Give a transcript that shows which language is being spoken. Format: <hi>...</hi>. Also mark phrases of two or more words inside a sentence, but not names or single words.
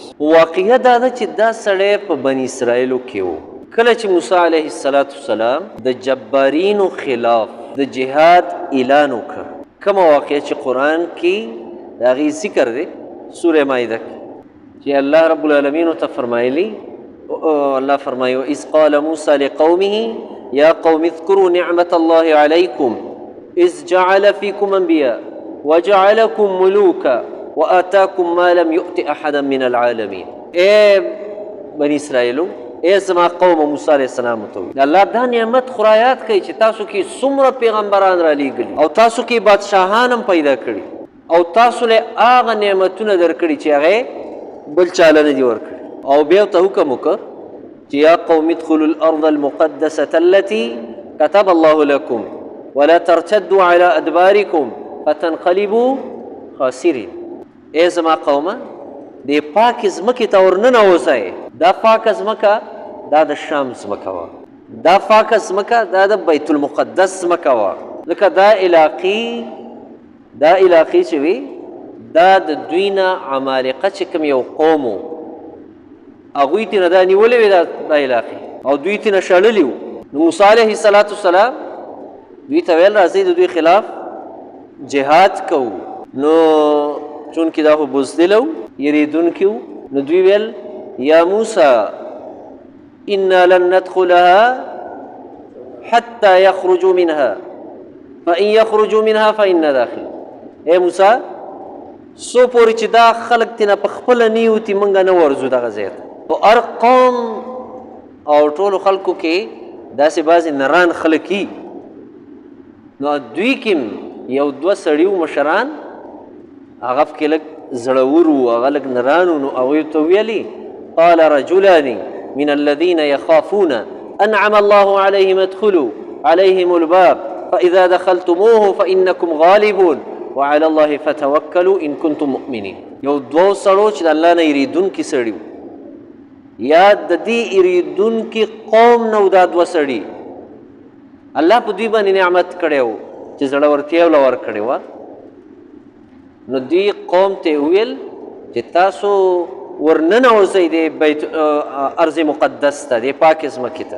<ps>واقعه دا ده چې دا سړی په بني اسرائیلو کې و. کله چې موسی علیه السلام د جبارینو خلاف د جهاد اعلان وکړ، کومه واقعه چې قرآن کې د هغې ذکر دی سوره مائده کې، چې الله رب العالمین ورته فرمایلی، الله فرمایي</ps> <ar>وإذ قال موسى لقومه يا قوم اذكروا نعمة الله عليكم إذ جعل فيكم أنبياء وجعلكم ملوكا وآتاكم ما لم يؤت أحدا من العالمين.</ar> <ps>اے بني اسرائیلو ای زما قوم موسی علیه السلام ته وویل الله دا نعمت خو رایاد کوي چې تاسو کې څومره پیغمبران رالیږلي او تاسو کې بادشاهان هم پیدا کړي او تاسو له هغه نعمتونه درکړي چې هغه بل چاله نه دي ورکړي او بیا ورته حکم وکړه چې</ps> <ar>یا قوم ادخلوا الارض المقدسة التي كتب الله لكم ولا ترتدوا على ادباركم فتنقلبوا خاسرين.</ar> <ps>ای زما قومه د پاک ځمکې ته ورننوځئ. دا پاک ځمکه دا د شام ځمکه وه، دا پاک ځمکه دا د بیت المقدس ځمکه وه. ځکه دا علاقې چې وي دا د دوی نه عمالقه چې کوم یو قوم و هغوی تېنه دا نیولې وې دا علاقې او دوی تېنه شړلي وو. نو موسی علیه السلام دوی ته ویل راځئ د دوی خلاف جهاد کوو. نو چونکې دا خو بزدله و یریدونکي وو نو دوی ویل</ps> <ar>یا موسی انا لن ندخلها حتى يخرجوا منها فإن يخرجوا منها فإنا داخل.</ar> <ps>اے موسی سو پورې چې دا خلک تېنه په خپله نیوتي موږ نه ورځو دغه ځای ته. په هر قوم او ټولو خلکو کې داسې بعضې نران خلک وي نو دوی کې یو دوه سړي و مشران هغه پکې لږ زړور وو هغه لږ نران وو. نو هغوی ورته ویلي</ps> <ar>قال رجلان من الذين يخافون أنعم الله عليهم ادخلوا عليهم الباب فإذا دخلتموه فإنكم غالبون وعلى الله فتوکلوا ان کنتم مؤمنین.</ar> <ps>یو دوه سړو چې د الله نه یریدونکي سړي وو یا د دې یریدونکي قوم نه و دا دوه سړي الله په دوی باندې نعمت کړی و چې زړورتیا یې له ورکړې وه. نو دوی قوم ته یې وویل چې تاسو ورننوځئ د بیت ارض مقدس ته د پاکې ځمکې ته.</ps>